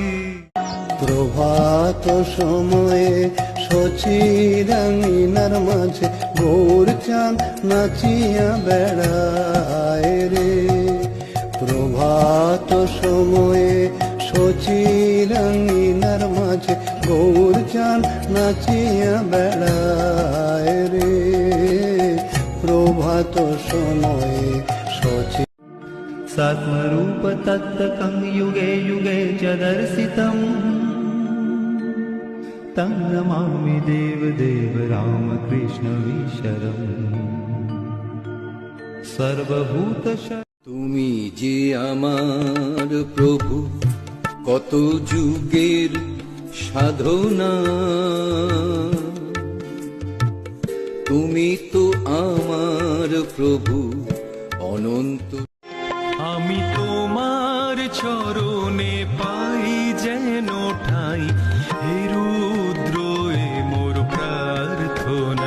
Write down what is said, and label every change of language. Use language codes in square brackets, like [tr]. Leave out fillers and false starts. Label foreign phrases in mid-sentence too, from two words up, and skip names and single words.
[bn] প্রভাত সময়ে শচীরাঙিনার মাঝে গৌর চাঁদ নাচিয়া বেড়ায় রে। প্রভাত সময়ে শচীরাঙিনার মাঝে গৌর চাঁদ নাচিয়া বেড়ায় রে। প্রভাত সময়ে শচী [sa] सात्मरूप तत्तकं युगे युगे च दर्शितम्, तं नमामि देवदेव रामकृष्णवीशरम् सर्वभूतशरणं। [bn] তুমি যে আমার প্রভু, কত যুগের সাধনা, তুমি তো আমার প্রভু অনন্ত। আমি তোমার চরণে পাই যেন ঠাই, হে রুদ্র এ মোর প্রার্থনা।